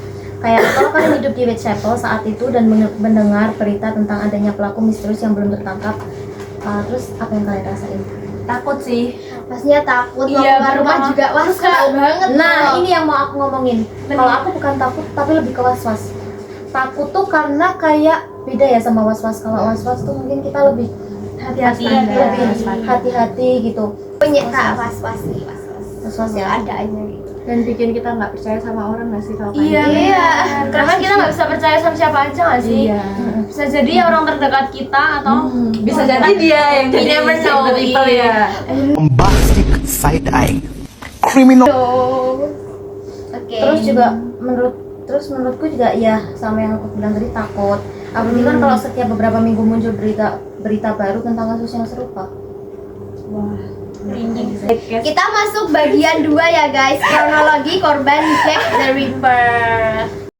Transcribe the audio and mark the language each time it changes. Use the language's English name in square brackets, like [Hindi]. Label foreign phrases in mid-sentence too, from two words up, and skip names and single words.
[Indonesian] Kayak kalau kalian hidup di Whitechapel saat itu dan mendengar berita tentang adanya pelaku misterius yang belum tertangkap, terus apa yang kalian rasain? Takut sih. Pastinya takut, mau Iya, keluar rumah pertama. juga was-was banget. Nah, loh. ini yang mau aku ngomongin. Kalau aku bukan takut, tapi lebih ke was-was. Takut tuh karena kayak beda ya sama was-was. Kalau was-was tuh mungkin kita lebih Hati-hati. lebih hati-hati gitu. punya kak was-was sih, was-was. Was-was ya. Adanya gitu. Dan bikin kita nggak percaya sama orang nggak sih kalau kayak Iya. gitu? Iya. Karena kita nggak bisa percaya sama siapa aja nggak sih? Iya. Bisa jadi ya orang terdekat kita atau Bisa jadi dia yang [English] We [Indonesian] jadi [English] never [Indonesian] Jack [English] know, [Indonesian] the Ripper iya. ya. [English] bombastic side-eye, criminal. [Indonesian] Oke. Terus menurutku juga ya sama yang aku bilang tadi, takut. Apalagi kan kalau setiap beberapa minggu muncul berita baru tentang kasus yang serupa. Kita masuk bagian 2 ya guys, kronologi korban Jack the Ripper.